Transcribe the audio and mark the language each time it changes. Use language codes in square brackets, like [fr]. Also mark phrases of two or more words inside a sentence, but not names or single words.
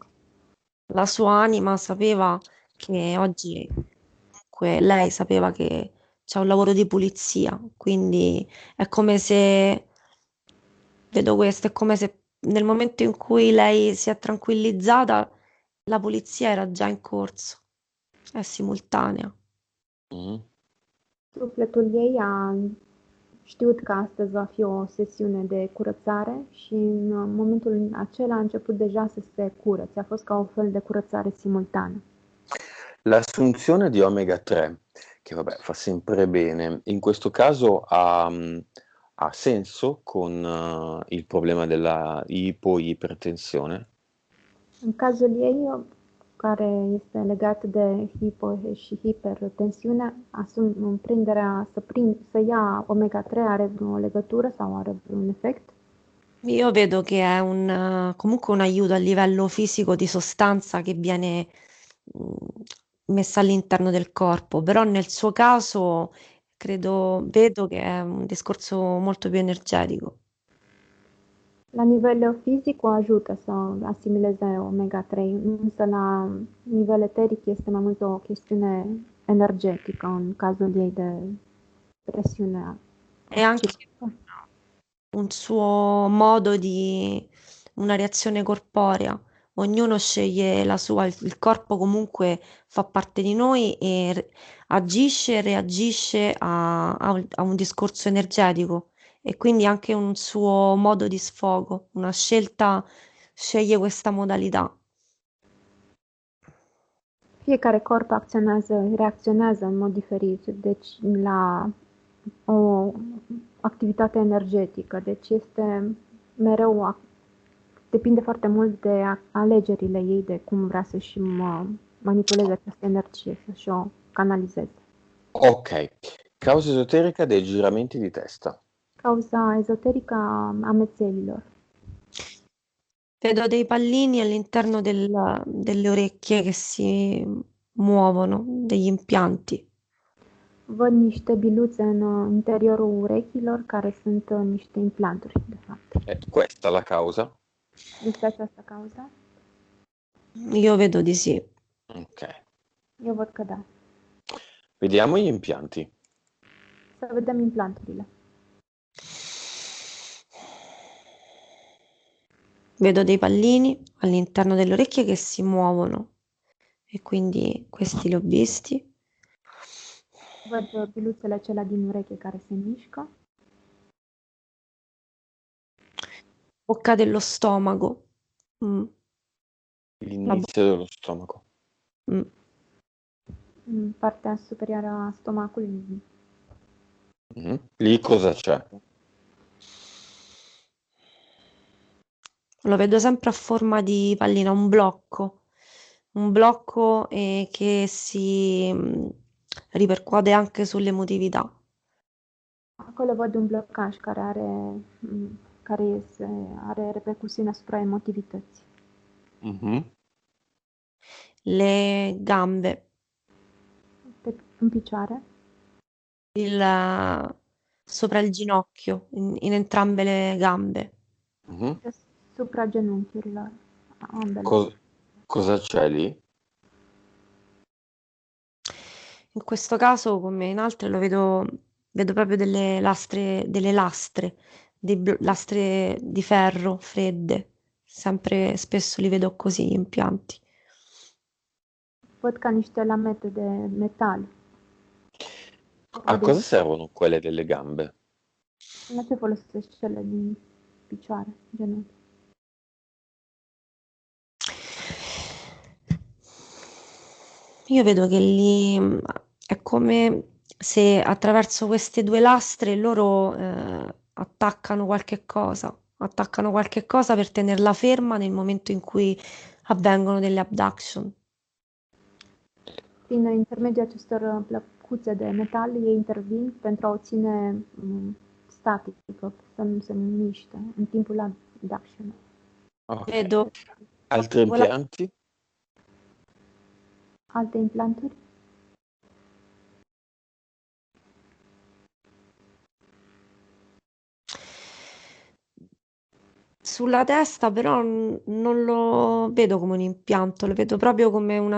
[it] La sua anima sapeva che oggi, comunque, lei sapeva che c'è un lavoro di pulizia, quindi è come se, vedo questo, è come se nel momento in cui lei si è tranquillizzata, la pulizia era già in corso, è simultanea. Mm. [ro] Sufletul ei a știut că astăzi va fi o sesiune de curățare și în momentul acela a început deja să se curățe. A fost ca o fel de curățare simultană. [it] L'assunzione di omega 3, che vabbè fa sempre bene, in questo caso ha senso con il problema della ipoipertensione? [ro] În cazul ei, care este legat de hipo și hipertensiune, prinderea să ia omega-3 are vreo legătură sau are vreun efect? [it] Io vedo che è comunque un aiuto a livello fisico di sostanza che viene messa all'interno del corpo, però nel suo caso vedo che è un discorso molto più energetico. [ro] La nivel fizic o ajută să asimileze omega-3, însă la nivel eteric este mai mult o chestiune energetică în cazul ei de presiune. [it] È anche un suo modo una reazione corporea. Ognuno sceglie la sua, il corpo comunque fa parte di noi e agisce e reagisce a un discorso energetico e quindi anche un suo modo di sfogo, una scelta sceglie questa modalità. [ro] Fiecare corp reacționează în mod diferit, deci la o activitate energetică, deci este mereu, depinde foarte mult de alegerile ei, de cum vrea să-și manipuleze această energie, să-și o canalizeze. [it] Ok, causa esoterica dei giramenti di testa. [ro] Cauza ezoterică a amețelilor. [it] Vedo dei pallini all'interno delle orecchie che si muovono, degli impianti. [ro] Văd niște biluțe în interiorul urechilor care sunt niște implanturi, de fapt. [it] È questa la causa? [ro] Este această cauză? [it] Io vedo di sì. Ok, [ro] Eu văd că da. [it] vediamo gli impianti. [ro] Să vedem implanturile. [it] Vedo dei pallini all'interno delle orecchie che si muovono e quindi questi li ho visti. [ro] Văd biluțele acelea din ureche care se mișcă. [it] Bocca dello stomaco. Mm, L'inizio dello stomaco. mm. [ro] În partea superioară a stomacului. [it] Lì cosa c'è? Lo vedo sempre a forma di pallina, un blocco che si ripercuote anche sull'emotività. [ro] Acolo văd un blocaj care are repercusiuni asupra emotivității. Mhm. [it] Le gambe, [ro] În picioare, [it] sopra il ginocchio, in entrambe le gambe. Mhm. [ro] supra genunchiurilor, ambele. [it] Cosa c'è lì? In questo caso, come in altre, vedo proprio delle lastre lastre di ferro fredde. Sempre spesso li vedo così gli impianti. [ro] Văd ca niște lamete de metal. [it] A cosa servono quelle delle gambe? [ro] La ce folosești cele din picioare, genunchi? [it] Io vedo che lì è come se attraverso queste due lastre loro attaccano qualche cosa per tenerla ferma nel momento in cui avvengono delle abduction. [ro] Prin intermediul acestor plăcuțe de metal, ei intervin pentru a o ține statică, să nu se miște în timpul abduction. [it] Ok. Vedo Altri impianti? [ro] Alte implanturi? [it] Sulla testa però non lo vedo come un impianto, lo vedo proprio come una